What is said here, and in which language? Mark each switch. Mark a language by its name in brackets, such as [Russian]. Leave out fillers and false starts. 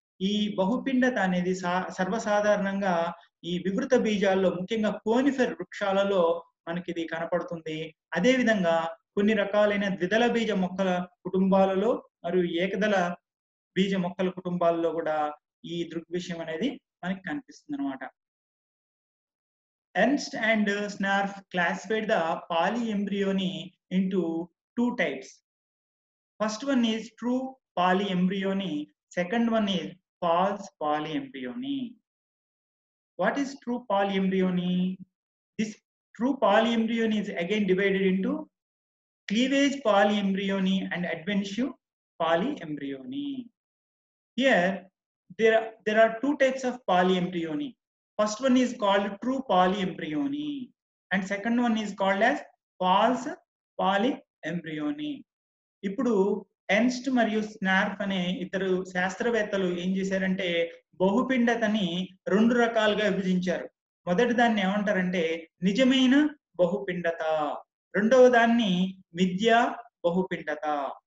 [Telugu] ఈ బహుపిండత అనేది సర్వసాధారణంగా ఈ వివృత బీజాల్లో, ముఖ్యంగా కోనిఫెర్ వృక్షాలలో మనకిది కనపడుతుంది. అదేవిధంగా కొన్ని రకాలైన ద్విదళ బీజ మొక్కల కుటుంబాలలో మరియు ఏకదళ బీజ మొక్కల కుటుంబాల్లో కూడా ఈ దృగ్విషయం అనేది మనకి కనిపిస్తుందన్నమాట. [English] Ernst and Snarf classified the polyembryony into two types. First one is true polyembryony. Second one is false polyembryony. What is true polyembryony? This true polyembryony is again divided into cleavage polyembryony and adventive polyembryony. Here, there are two types of polyembryony. First one is called true polyembryony and second one is called as false polyembryony. [Telugu] ఇప్పుడు Ernst మరియు స్నార్ఫ్ అనే ఇద్దరు శాస్త్రవేత్తలు ఏం చేశారంటే బహుపిండతని రెండు రకాలుగా విభజించారు. మొదటి దాన్ని ఏమంటారంటే నిజమైన బహుపిండత, రెండవ దాన్ని మిథ్యా బహుపిండత.